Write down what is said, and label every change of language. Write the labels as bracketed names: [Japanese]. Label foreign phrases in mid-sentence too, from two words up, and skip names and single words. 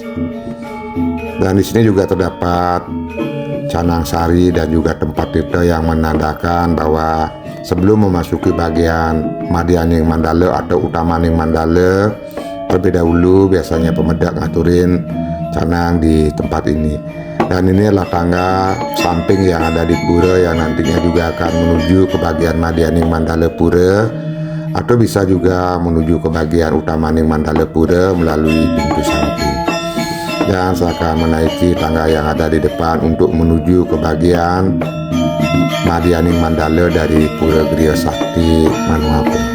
[Indonesian] Dan di sini juga terdapat canang sari dan juga tempat tirta yang menandakan bahwa sebelum memasuki bagian Madyaning Mandala atau Utamaning Mandala, terlebih dahulu biasanya [Balinese] pemedak ngaturin [Indonesian] canang di tempat ini. Dan ini adalah tangga samping yang ada di pura yang nantinya juga akan menuju ke bagian Madyaning Mandala Pura, atau bisa juga menuju ke bagian Utamaning Mandala Pura melalui pintu samping. Dan saya akan menaiki tangga yang ada di depan untuk menuju ke bagian Madyaning Mandala dari Pura Griya Sakti Manuabe.